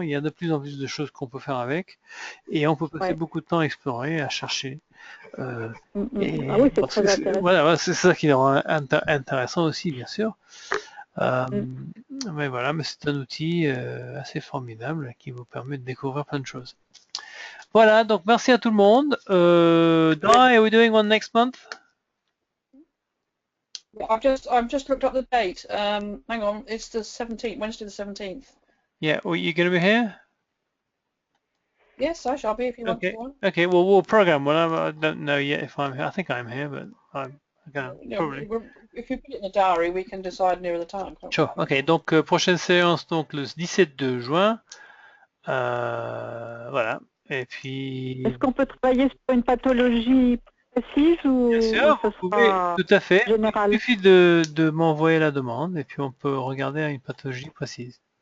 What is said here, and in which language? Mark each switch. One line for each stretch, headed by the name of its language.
French: Il y a de plus en plus de choses qu'on peut faire avec. Et on peut passer beaucoup de temps à explorer, à chercher. Ah oui, c'est très intéressant. Voilà, c'est ça qui est intéressant aussi, bien sûr. Mais voilà, mais c'est un outil assez formidable qui vous permet de découvrir plein de choses. Voilà, donc merci à tout le monde.
English: Di, are we doing one next month? I've just looked up the date. Hang on, it's the 17th, Wednesday the 17th. Yeah, well, you going to be here? Yes, I shall be if you want to. Okay, well, we'll program. Well, I don't know yet if I'm here. I think I'm here, but I'm probably. If you put it in the diary, we can decide nearer the time. Sure.
French: Ok, donc prochaine séance donc le 17 de juin. Voilà. Et puis. Est-ce qu'on peut travailler sur une pathologie précise ou bien sûr, vous pouvez, tout à fait. Général. Il suffit de m'envoyer la demande et puis on peut regarder une pathologie précise.